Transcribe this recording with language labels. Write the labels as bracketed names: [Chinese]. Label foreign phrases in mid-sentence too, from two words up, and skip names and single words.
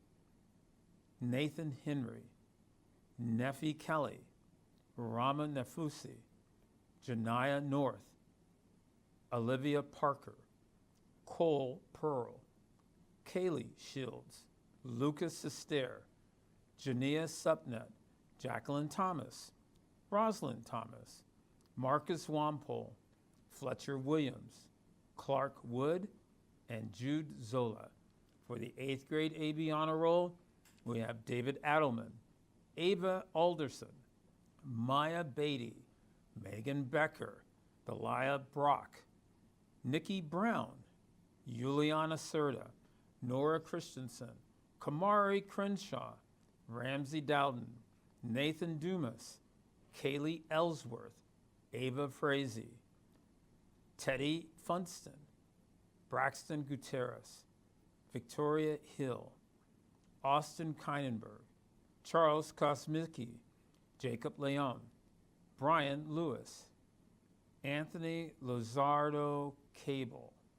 [English] Nathan Henry, Neffy Kelly, Rama Nefusi, Janiyah North, Olivia Parker, Cole Pearl, Kaylee Shields, Lucas Sester, Jania Supnet, Jacqueline Thomas, Rosalind Thomas, Marcus Wampole, Fletcher Williams, Clark Wood, and Jude Zola. For the 8th grade AB Honor Roll, we have David Adelman, Ava Alderson, Maya Beatty, Megan Becker, Delia Brock, Nikki Brown, Juliana Serta, Nora Christensen, Kamari Crenshaw, Ramsey Dowden, Nathan Dumas, Kaylee Ellsworth, Ava Frazee, Teddy Funston, Braxton Gutierrez, Victoria Hill, Austin Keinenberg, Charles Kosmicki, Jacob Leon, Brian Lewis, Anthony Lozardo Cable,